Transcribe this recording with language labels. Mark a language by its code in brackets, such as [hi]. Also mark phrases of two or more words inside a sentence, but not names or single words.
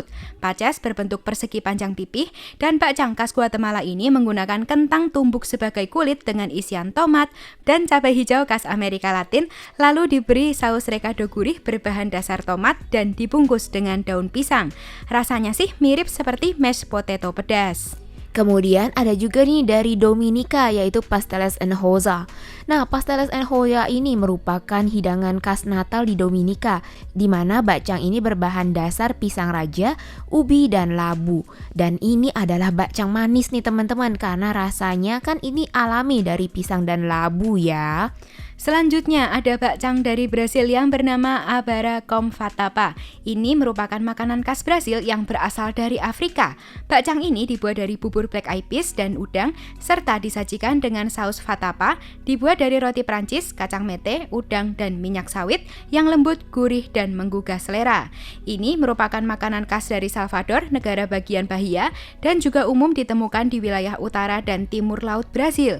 [id] Paces berbentuk persegi panjang pipih dan bakcang khas Guatemala ini menggunakan kentang tumbuk sebagai kulit dengan isian tomat dan cabai hijau khas Amerika Latin, lalu diberi saus recado gurih berbahan dasar tomat dan dibungkus dengan daun pisang. Rasanya sih mirip seperti [en] mashed potato [id] pedas. Kemudian ada juga nih dari Dominika, yaitu pasteles en hoja. Nah, pasteles en hoja ini merupakan hidangan khas Natal di Dominika, di mana bakcang ini berbahan dasar pisang raja, ubi, dan labu. Dan ini adalah bakcang manis nih teman-teman, karena rasanya kan ini alami dari pisang dan labu ya. Selanjutnya ada bakcang dari Brasil yang bernama Abara com vatapa. Ini merupakan makanan khas Brasil yang berasal dari Afrika. Bakcang ini dibuat dari bubur [en] black eyed peas [id] dan udang, serta disajikan dengan saus vatapa, dibuat dari roti Prancis, kacang mete, udang, dan minyak sawit yang lembut, gurih, dan menggugah selera. Ini merupakan makanan khas dari Salvador, negara bagian Bahia, dan juga umum ditemukan di wilayah utara dan timur laut Brasil.